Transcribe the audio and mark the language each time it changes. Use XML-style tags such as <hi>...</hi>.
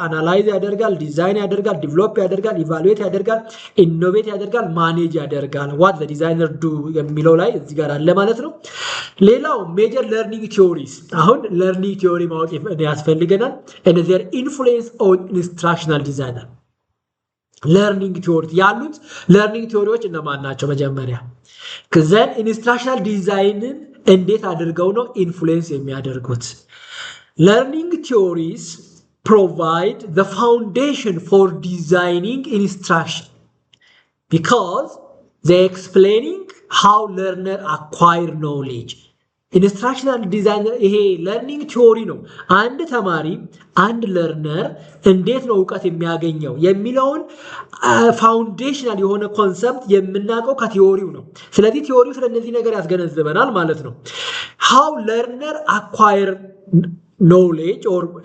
<am>አናላይዝ ያደርጋል፣ ዲዛይን ያደርጋል፣ ዲቨሎፕ ያደርጋል፣ ኢቫሉዌት ያደርጋል፣ ኢኖቬት ያደርጋል፣ ማኔጅ ያደርጋል። ዋት ዘ ዲዛይነር ዱ የሚለው ላይ እዚህ ጋር አለ ማለት ነው። ሌላው ሜጀር ለርኒንግ ቲዮሪስ። አሁን ለርኒንግ ቲዮሪ ማወቅ ያስፈልገናል።</am> <en>and their influence on instructional designer</en> <am>ለርኒንግ ቲዮሪ ያሉት ለርኒንግ ቲዮሪዎች እነማን ናቸው? መጀመሪያ ከዘን ኢንስትራክሽናል ዲዛይንን እንዴት አድርገው ነው ኢንፍሉዌንስ የሚያደርጉት?</am> <en>ለርኒንግ ቲዮሪስ provide the foundation for designing instruction because they explaining how learner acquire knowledge</en> <am>ኢንስትራክሽናል ዲዛይነር ይሄ ለርኒንግ ቲዮሪ ነው። አንድ ተማሪ አንድ ለርነር እንዴት ነው እውቀት የሚያገኘው የሚለውን ፋውንዴሽናል የሆነ ኮንሰፕት የምናውቀው ከቲዮሪው ነው። ስለዚህ ቲዮሪው ስለነዚህ ነገር ያስገነዝበናል ማለት ነው።</am> <en>how learner acquire knowledge or</en>